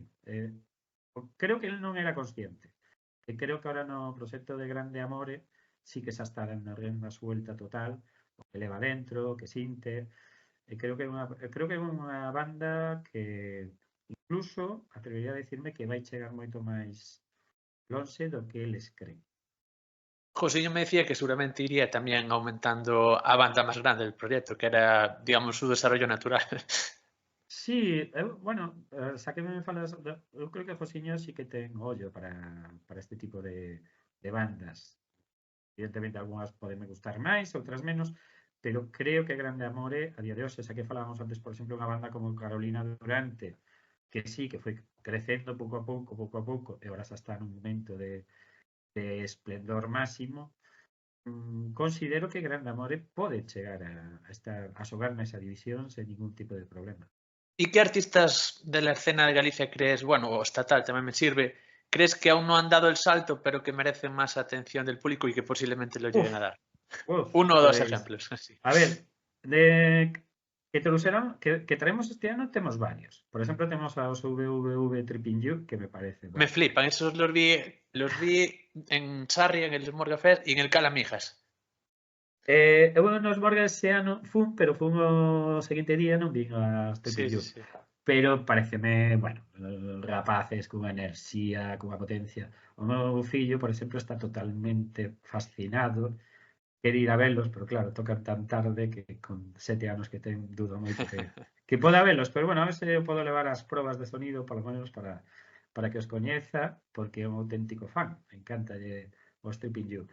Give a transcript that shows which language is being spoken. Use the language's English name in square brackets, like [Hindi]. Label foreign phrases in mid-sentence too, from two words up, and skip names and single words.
[Galician] Creo que ele non era consciente. E creo que ahora no proxecto de Grande Amore sí que xa está dando renda suelta total, o que leva dentro, o que sinte, e creo que é unha banda que incluso atrevería a decirme que vai chegar moito máis lonxe do que eles creen. [Spanish] Josiño me decía que seguramente iría también aumentando a banda más grande del proyecto, que era, digamos, su desarrollo natural. [Galician] Sí, bueno, xa que me falas, eu creo que Josiño sí que ten ollo para este tipo de bandas. Evidentemente, algunhas poden gustar máis, outras menos, pero creo que Grande Amore, a día de hoxe, xa que falábamos antes, por exemplo, unha banda como Carolina Durante, que sí, que foi crecendo pouco a pouco, e agora xa está nun momento de esplendor máximo, considero que Grande Amore pode chegar a xogar nesa división sen ningún tipo de problema. [Spanish] ¿Y qué artistas de la escena de Galicia crees, bueno, o estatal también me sirve, crees que aún no han dado el salto, pero que merecen más atención del público y que posiblemente lo lleguen Uf, a dar? uf, Uno o dos [Galician] pois, [Spanish] ejemplos, así. [Galician] a ver, de que traemos este ano temos varios. Por exemplo, temos aos VVV Tripping You, que me parece, [Spanish] Me bueno, flipan, esos los vi en Sarri, en el Smorgasfest y en el Calamijas. [Galician] eu nos Borgas ese ano pero fun o seguinte día non vin as [Spanish] Sí, Tripping sí, You. sí. [Galician] Pero pareceme, bueno, rapaces cunha enerxía, cunha potencia. O meu fillo, por exemplo, está totalmente fascinado, quere ir a velos, pero claro, tocan tan tarde que con 7 anos que ten, dudo moito que poda velos, pero bueno, a ver se eu podo levar as probas de sonido, polo menos para que os coñeza, porque é un auténtico fan, encantalle o Stripping You.